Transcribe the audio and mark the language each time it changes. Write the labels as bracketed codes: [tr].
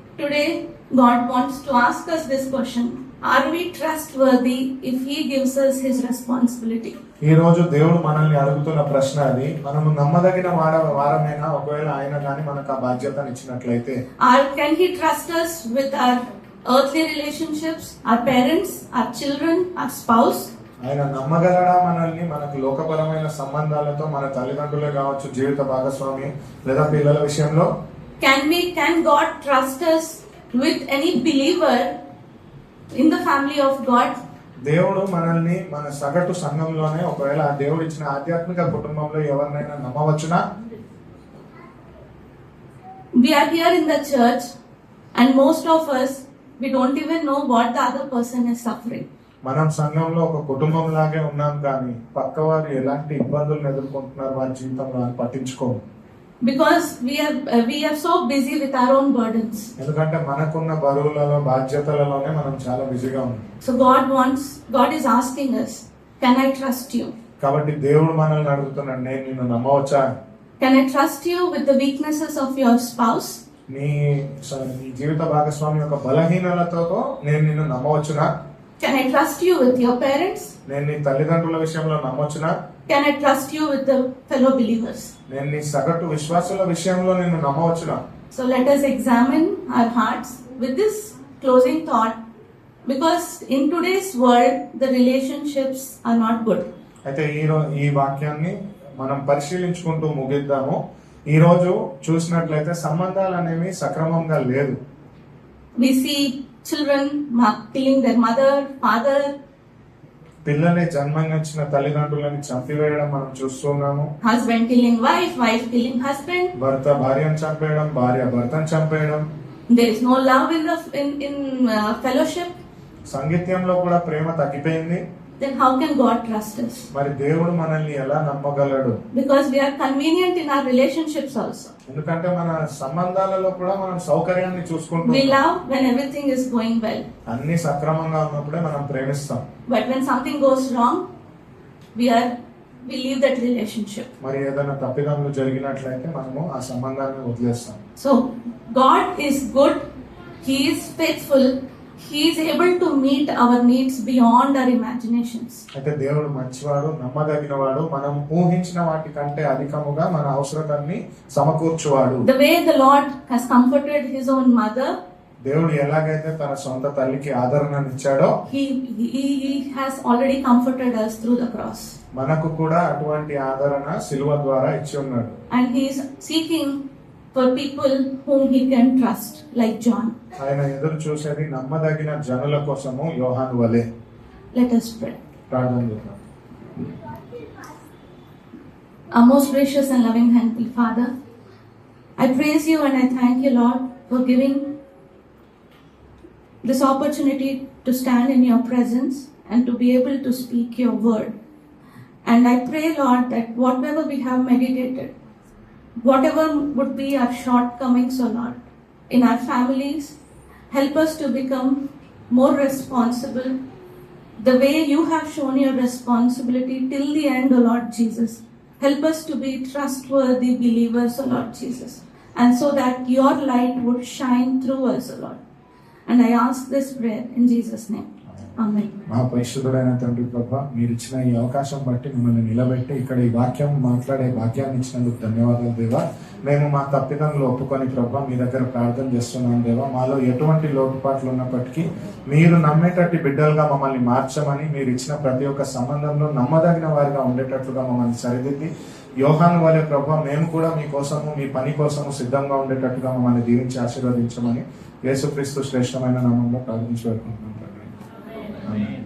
[en] Today God wants to ask us this question: are we trustworthy if He gives us His responsibility? [te] ఈ రోజు దేవుడు మనల్ని అడుగుతున్న ప్రశ్న అది. మనము నమ్మదగిన వారమేనా ఒకవేళ ఆయన కానీ మనకు ఆ బాధ్యతను ఇచ్చినట్లయితే? [en] Or can He trust us with our earthly relationships, our parents, our children, our spouse? [te] ఆయన నమ్మగలడా మనల్ని మనకు లోకపరమైన సంబంధాలతో, మన తల్లిదండ్రులే కావచ్చు, జీవిత భాగస్వామి లేదా పిల్లల విషయంలో? [en] Can God trust us with any believer in the family of God? [te] దేవుడు మనల్ని మన సగటు సంఘంలోనే ఒకవేళ ఆ దేవుడు ఇచ్చిన ఆధ్యాత్మిక కుటుంబంలో ఎవరినైనా నమ్మవచ్చునా? [en] We are here in the church and most of us, we don't even know what the other person is suffering. [te] మనం సంఘంలో ఒక కుటుంబం లాగే ఉన్నాం కానీ పక్కవారు ఎలాంటి ఇబ్బందులను ఎదుర్కొంటున్నారు వారి జీవితంలో అని పట్టించుకోము. [en] Because we are so busy with our own burdens. [te] ఎందుకంటే మనకున్న బరువులలో బాధ్యతలలోనే మనం చాలా బిజీగా ఉన్నాం. [en] So God is asking us, can I trust you? [te] కాబట్టి దేవుడు మనల్ని అడుగుతున్నాడు, నేను నిన్ను నమ్మవచ్చా? [en] Can I trust you with the weaknesses of your spouse? [te] నీ జీవిత భాగస్వామి యొక్క బలహీనలతో నేను నిన్ను నమ్మవచ్చునా? [en] Can I trust you with your parents? [te] నేను నీ తల్లిదండ్రుల విషయంలో నమ్మవచ్చునా? [en] Can I trust you with the fellow believers? [te] నేను నీ సగటు విశ్వాసుల విషయంలో నిన్ను నమ్మవచ్చునా? [en] So let us examine our hearts with this closing thought, because in today's world the relationships are not good. [te] అయితే ఈ వాక్యాన్ని మనం పరిశీలించుకుంటూ ముగిద్దాము. ఈ రోజు చూసినట్లయితే సంబంధాలు అనేవి సక్రమంగా లేదు. [en] We see children killing their mother, father. [te] పిల్లల్ని జన్మనిచ్చిన తల్లిదండ్రులని చంపివేయడం మనం చూస్తున్నాము. [en] Husband killing wife, wife killing husband. [te] భర్త భార్యను చంపేయడం, భార్య భర్తను చంపేయడం. [en] There is no love in fellowship. [te] సంగీత్యంలో కూడా ప్రేమ తగ్గిపోయింది. [en] Then how can God trust us? [te] మరి దేవుడు మనల్ని ఎలా నమ్మగలడు? [en] Because we are convenient in our relationships also. [te] ఎందుకంటే మన సంబంధాలలో కూడా మనం సౌకర్యాన్ని [en] We [te] చూసుకుంటాం. [en] love when everything is going well. [te] అన్ని సక్రమంగా ఉన్నప్పుడే మనం ప్రేమిస్తాం. [en] But when something goes wrong, we leave that relationship. [te] మరి ఏదైనా తప్పిదములు జరిగినట్లయితే మనము ఆ సంబంధాన్ని వదిలేస్తాం. [en] So God is good. He is faithful. He is able to meet our needs beyond our imaginations. [te] అయితే దేవుడు మంచివాడు, నమ్మదగినవాడు, మనం ఊహించిన వాటి కంటే అధికముగా మన అవసరతాన్ని సమకూర్చువాడు. [en] The way the Lord has comforted His own mother, [te] దేవుడు ఎలాగైతే తన సొంత తల్లికి ఆదరణనిచ్చాడో [en] He has already comforted us through the cross. [te] మనకు కూడా అటువంటి ఆదరణ సిలువ ద్వారా ఇచ్చి ఉన్నాడు. [en] And He is seeking for people whom He can trust, like John. [te] ఆయన ఎదురు చూసేది నమ్మదగిన జనుల కోసము యోహాను వలె. [en] Let us pray. [te] ప్రార్థన చేద్దాం. [en] Our most gracious and loving Heavenly Father, I praise You and I thank You, Lord, for giving this opportunity to stand in Your presence and to be able to speak your word. And I pray, Lord, that whatever we have meditated, whatever would be our shortcomings, O Lord, in our families, help us to become more responsible the way you have shown your responsibility till the end, O Lord Jesus. Help us to be trustworthy believers, O Lord Jesus, and so that your light would shine through us, O Lord. And I ask this prayer in Jesus' name. Amen. [te] మా పరిశుద్ధుడైన తండ్రి ప్రభా, మీరు ఇచ్చిన ఈ అవకాశం బట్టి మిమ్మల్ని నిలబెట్టి ఇక్కడ ఈ వాక్యం మాట్లాడే భాగ్యాన్ని ఇచ్చినందుకు ధన్యవాదాలు దేవా. మేము మా తప్పిదంలో ఒప్పుకొని ప్రభా మీ దగ్గర ప్రార్థన చేస్తున్నాం దేవా. మాలో ఎటువంటి లోటుపాట్లు ఉన్నప్పటికీ మీరు నమ్మేటట్టు బిడ్డలుగా మమ్మల్ని మార్చమని, మీరు ఇచ్చిన ప్రతి ఒక్క సంబంధంలో నమ్మదగిన వారిగా ఉండేటట్లుగా మమ్మల్ని సరిదిద్ది, యోహాను వలె ప్రభా మేము కూడా మీ కోసము, మీ పని కోసము సిద్ధంగా ఉండేటట్టుగా మమ్మల్ని దీవించి ఆశీర్వదించమని యేసుక్రీస్తు శ్రేష్టమైన నామంలో ప్రార్థించి వేడుకుంటున్నాం తండ్రి. ఆమేన్.